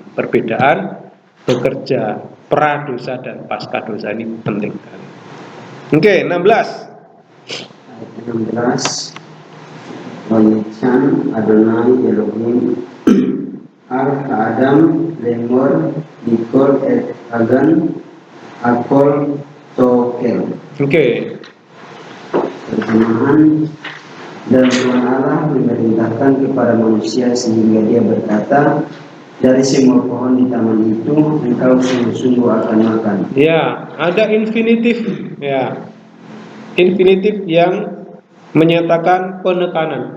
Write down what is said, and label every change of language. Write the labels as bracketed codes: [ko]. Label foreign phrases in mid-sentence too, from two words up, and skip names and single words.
[id] Perbedaan bekerja pradosa dan pasca dosa ini penting sekali. Oke, 16. [he] Ayat 16. ויצו אדני אלהים על האדם לאמר מכל עץ הגן אכל תאכל. [id] Oke. Terjemahan, dan Tuhan Allah memerintahkan kepada manusia sehingga dia berkata, dari semua pohon di taman itu engkau sungguh-sungguh akan makan. Ya, ada infinitif, ya, infinitif yang menyatakan penekanan.